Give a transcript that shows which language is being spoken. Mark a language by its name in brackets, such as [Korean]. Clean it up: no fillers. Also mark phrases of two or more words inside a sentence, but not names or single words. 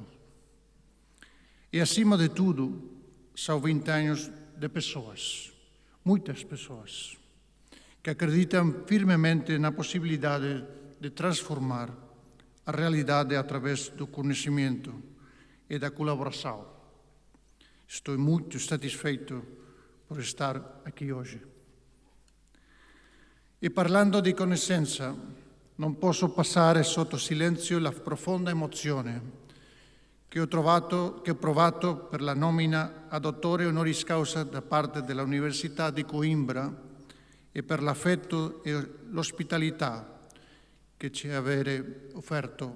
[Portuguese] E, acima de tudo, são 20 anos de pessoas, muitas pessoas, que acreditam firmemente na possibilidade de transformar a realidade através do conhecimento e da colaboração. Estou muito satisfeito por estar aqui hoje. [Italian] E parlando di conoscenza, non posso passare sotto silenzio la profonda emozione che ho provato per la nomina a dottore honoris causa da parte dell'Università di Coimbra e per l'affetto e l'ospitalità che ci avete offerto.